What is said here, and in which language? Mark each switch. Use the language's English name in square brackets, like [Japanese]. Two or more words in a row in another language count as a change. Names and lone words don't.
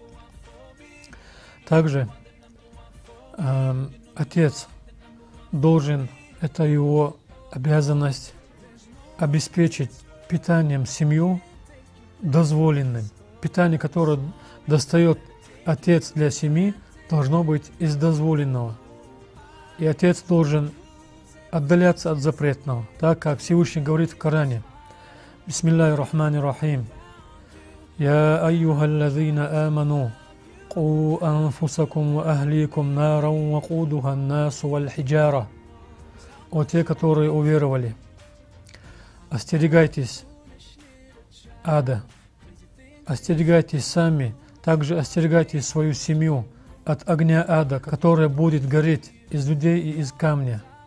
[Russian] Также отец должен, это его обязанность, обеспечить питанием семью дозволенным. Питание, которое достает отец для семьи, должно быть из дозволенного. И отец должен отдаляться от запретного, так как Всевышний говорит в Коране. [Arabic] بسم الله الرحمن الرحيم يا أيها الذين آمنوا قوا أنفسكم وأهليكم نارا وقودها الناس والحجارة. [Russian] О те, которые уверовали, остерегайтесь ада, остерегайтесь сами, также остерегайте свою семью от огня ада, которая будет гореть из людей и из камня.